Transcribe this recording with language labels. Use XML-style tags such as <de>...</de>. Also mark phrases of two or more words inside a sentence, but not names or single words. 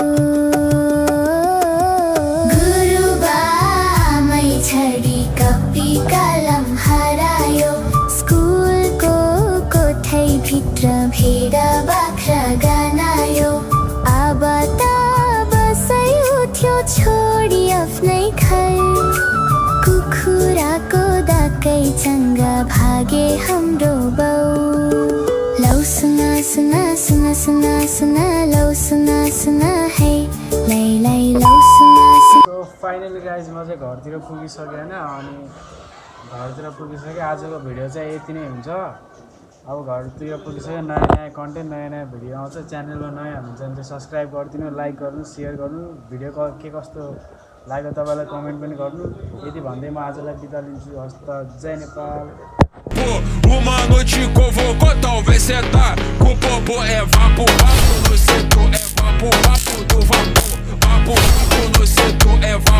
<ne>छडी कपी कलम हरायो स्कुलको कोठैभित्र भेडा बाख्रा गनायो अब त बसै उठ्यो छोडी आफ्नै घर कुखुराको डाकैसँग भागे हाम्रो बाउ लौ सुना सुना सुना सुना सुना लौ सुना सुना है लै लै लौ सुना सुना फाइनली गाइज म चाहिँ घरतिर पुगिसकेँ होइन अनि घरतिर पुगिसकेँ आजको भिडियो चाहिँ यति नै हुन्छ अब घरतिर पुगिसक्यो नयाँ नयाँ कन्टेन्ट नयाँ नयाँ भिडियो आउँछ च्यानलमा नयाँ हुनुहुन्छ भने चाहिँ सब्सक्राइब गरिदिनु लाइक गर्नु सेयर गर्नु भिडियो के कस्तो लाग्यो तपाईँलाई कमेन्ट पनि गर्नु यति भन्दै म आजलाई बिदा लिन्छु हस् त जय नेपाल</ne> <pt>Uma noite convocou, talvez cê tá com bobo. É vapo, vapo no setor, é vapo, vapo do vapor. Vapo, vapo no setor, é vapo.</pt>